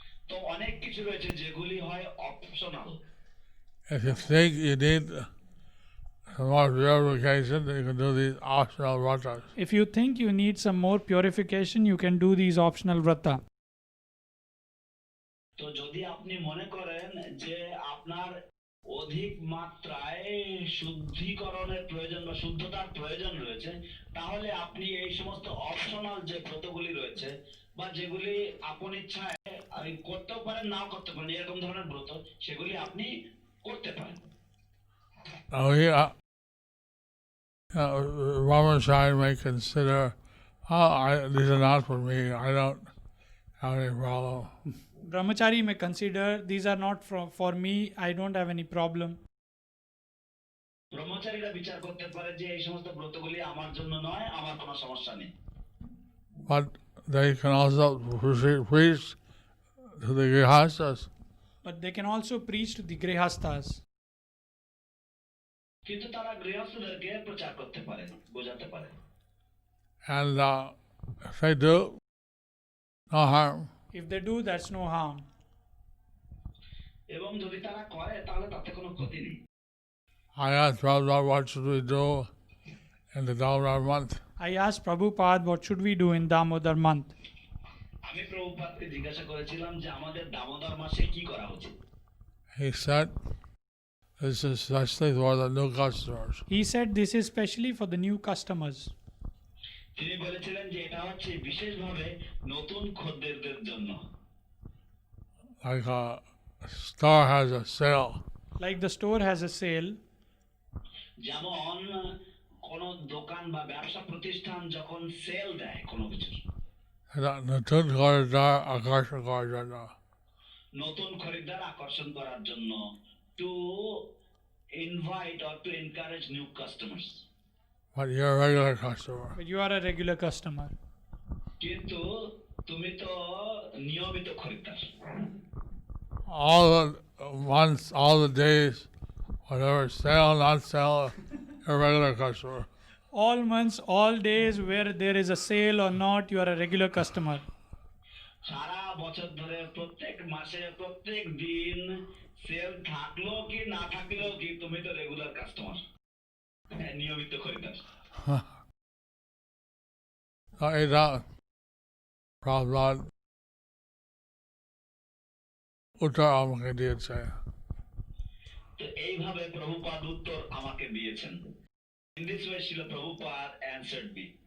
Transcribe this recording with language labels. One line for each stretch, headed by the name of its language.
Bangla: তো অনেক কিছু রয়েছে যেগুলি হয় optional.
English: If you think you need some more purification, you can do these optional vratas. If you think you need some more purification, you can do these optional vrata.
Bangla: তো যদি আপনি মনে করেন যে আপনার অধিক মাত্রায় শুদ্ধিকরণের প্রয়োজন বা শুদ্ধতার প্রয়োজন রয়েছে, তাহলে আপনি এই সমস্ত অপশনাল যে ব্রতগুলি রয়েছে বা যেগুলি আপন ইচ্ছায় করতেও পারেন, নাও করতে পারেন, এরকম ধরনের ব্রত, সেগুলি আপনি করতে পারেন।
English: Brahmachari may consider, these are not for me, I don't have any problem. Brahmachari may consider, these are not for me, I don't have any problem.
Bangla: ব্রহ্মচারীরা বিচার করতে পারে যে এই সমস্ত ব্রতগুলি আমার জন্য নয়, আমার কোনো সমস্যা নেই।
English: But they can also preach to the grihastas. But they can also preach to the grihastas.
Bangla: কিন্তু তারা গৃহস্থদেরকে প্রচার করতে পারে, বোঝাতে পারে।
English: And if they do, no harm. If they do, that's no harm.
Bangla: এবং যদি তারা করে তাহলে তাতে কোনো ক্ষতি নেই।
English: I asked Prabhupada, what should we do in the Damodar month? I asked Prabhupada, what should we do in Damodar month?
Bangla: আমি প্রভুপাদকে জিজ্ঞাসা করেছিলাম যে আমাদের দামোদর মাসে কি করা উচিত।
English: He said, this is especially for the new customers. He said this is specially for the new customers.
Bangla: তিনি বলেছিলেন যে এটা হচ্ছে বিশেষভাবে নতুন খদ্দেরদের জন্য।
English: Like a store has a sale. Like the store has a sale.
Bangla: যেমন কোন দোকান বা ব্যবসা প্রতিষ্ঠান যখন সেল দেয় কোনো কিছুর, নতুন খরিদ্দার আকর্ষণ করার জন্য। নতুন খরিদ্দার আকর্ষণ করার জন্য,
English: To invite or to encourage new customers. But you're a regular customer. But you are a regular customer.
Bangla: কিন্তু তুমি তো নিয়মিত খরিদ্দার।
English: All the months, all the days, whatever, sale, not sale, you're a regular customer. All months, all days, where there is a sale or not, you are a regular customer.
Bangla: সারা বছর ধরে প্রত্যেক মাসে প্রত্যেক দিন সেল থাকলো কি না থাকলেও কি তুমি তো রেগুলার কাস্টমার, নিয়মিত খরিদ্দার। এটা প্রহ্লাদ উত্তর আমাকে দিয়েছে। তো এইভাবে প্রভুপাদ উত্তর আমাকে দিয়েছেন।
English: In this way, Srila Prabhupada answered me.